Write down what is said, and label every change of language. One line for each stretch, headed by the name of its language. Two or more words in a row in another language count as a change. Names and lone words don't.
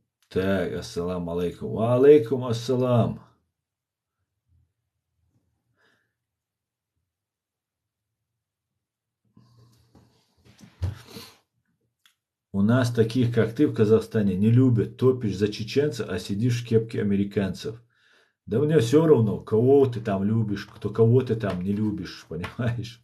Russian: Так,
Arabic: السلام عليكم وعليكم السلام.
Russian: У нас таких, как ты в Казахстане, не любят. Топишь за чеченца, а сидишь в кепке американцев. Да мне все равно, кого ты там любишь, кого ты там не любишь, понимаешь?